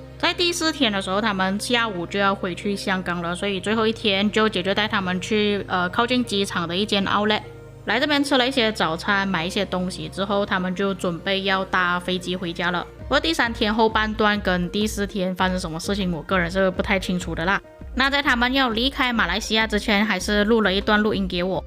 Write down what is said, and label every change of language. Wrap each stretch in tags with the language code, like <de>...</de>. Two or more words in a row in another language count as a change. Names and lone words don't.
<zh>在第4天的时候，他们下午就要回去香港了，所以最后一天舅姐就带他们去靠近机场的一间 outlet， 来这边吃了一些早餐，买一些东西之后，他们就准备要搭飞机回家了。不过第3天后半段跟第4天发生什么事情，我个人是不太清楚的啦。那在他们要離開馬來西亞之前，還是錄了一段錄音給我。</zh>